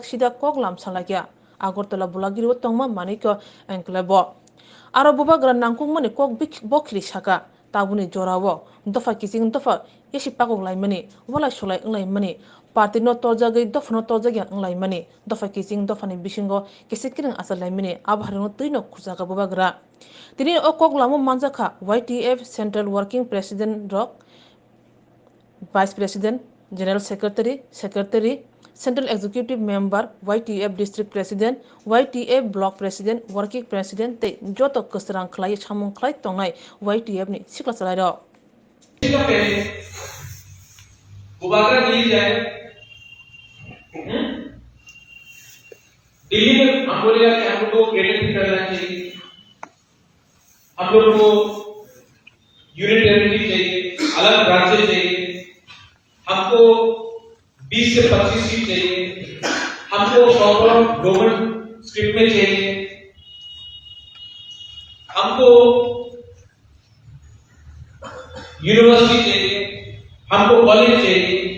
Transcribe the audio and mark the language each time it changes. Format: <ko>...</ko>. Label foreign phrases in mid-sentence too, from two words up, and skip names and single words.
<trp>sida Koklam salakya Agartala bulagiri tongma maniko Wngkha aro Bubagra Nangkukmani kok bokhri saka tabuni jorawo dofa kicing dofa isi pakok laimani wala sulai nglaimani party no torjagai dofno torjagya nglaimani dofa kicing dofani bisingo kisikiring asal laimani abharno tuino khujaga Bubagra tini o Koklamo manjaka</trp> <en>YTF Central Working President Rock Vice President General Secretary Central Executive Member YTF District President YTF Block President Working President</en> <trp>te joto kasrang khlai chamung khlai tongnai YTF ni sikla chalairo</trp> <hi>बुबागरा दिल्ली जाए दिल्ली में हम बोलेगा कि हम लोग को क्रेडिट भी करना चाहिए हम लोग को</hi> <en>unit territory</en> <hi>चाहिए अलग राज्य चाहिए हमको 20 से 25 सीट चाहिए हमको</hi> <en>proper government script</en> <hi>में चाहिए हमको यूनिवर्सिटी चाहिए हमको कॉलेज चाहिए</hi>